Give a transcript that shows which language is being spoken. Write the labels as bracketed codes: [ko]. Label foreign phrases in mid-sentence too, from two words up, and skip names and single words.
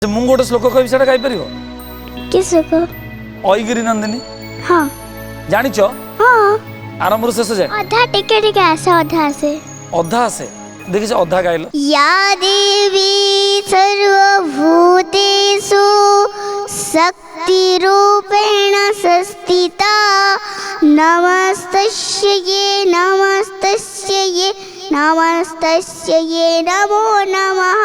[or] ମୁଁ ଗୋଟେ ଶ୍ଲୋକ କହିବି ସେଟା ଗାଇପାରିବ? କି ଶ୍ଲୋକ? ऐगिरी नंदिनी हाँ जानिଛ? हाँ आरंभରୁ ଶେଷ ଯାଏ ଅଧା ଟିକେ ଟିକେ ଆସେ ଅଧା ଆସେ ଅଧା ଆସେ ଦେଖିଛ ଅଧା ଗାଇଲ [sa] या देवी सर्वभूतेषु शक्तिरूपेण संस्थिता नमस्तस्यै नमस्तस्यै नमस्तस्यै नमो नमः